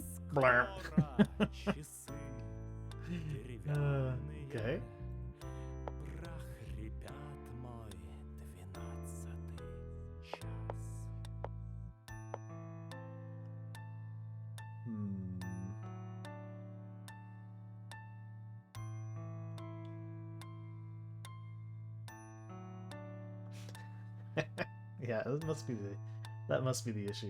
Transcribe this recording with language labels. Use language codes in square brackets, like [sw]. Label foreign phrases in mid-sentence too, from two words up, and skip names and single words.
[ru] Blarp. Часы деревянные. [en] Okay. [ru] Прохрипят мой 12-й час. Hmm. [en] Yeah, that must be the issue.